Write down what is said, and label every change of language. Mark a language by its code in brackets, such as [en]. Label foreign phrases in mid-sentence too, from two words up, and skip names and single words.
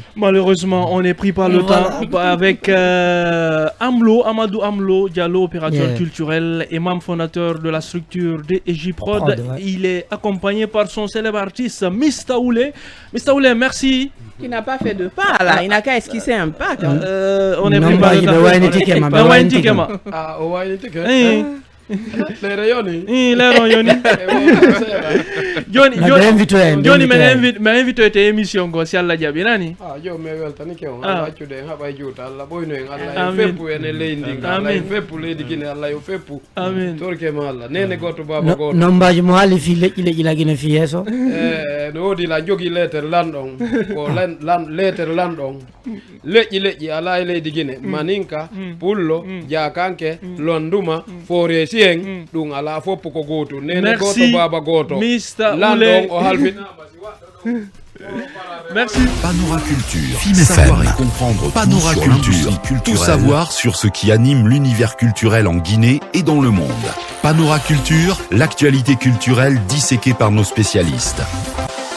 [fr] Malheureusement, on est pris par le temps avec Amadou Amlo Diallo, opérateur culturel et membre fondateur de la structure DEJ Prod. Il est accompagné par son célèbre artiste Mistaoulé. Mistaoulé, merci. Qui n'a pas fait de pas là, il n'a qu'à esquisser un pas. On est pris par le temps. [ff] Joni mi invite te émission go si Allah jaɓi nani jo mi weltanike on Allah accude en haɓa juuta Allah ɓoyno en Allah yo feppu ene leydi Allah yo feppu leydi Guinée Allah yo feppu torke ma Allah nene goto baba goto nombaji mo haali fi leƴƴi la Guinée fi yeeso no woodi la jogui lettere lanɗon ko lettere lanɗon leƴƴi ala e leydi Guinée maninka pullo jakanke londuma foore siyeng ɗum ala foppu ko goto nene goto baba goto lanɗon o halfinama si waɗɗo [fr] Merci. Panora Culture. Savoir et comprendre Panora Culture. Tout savoir sur ce qui anime l'univers culturel en Guinée et dans le monde. Panora Culture, l'actualité culturelle disséquée par nos spécialistes.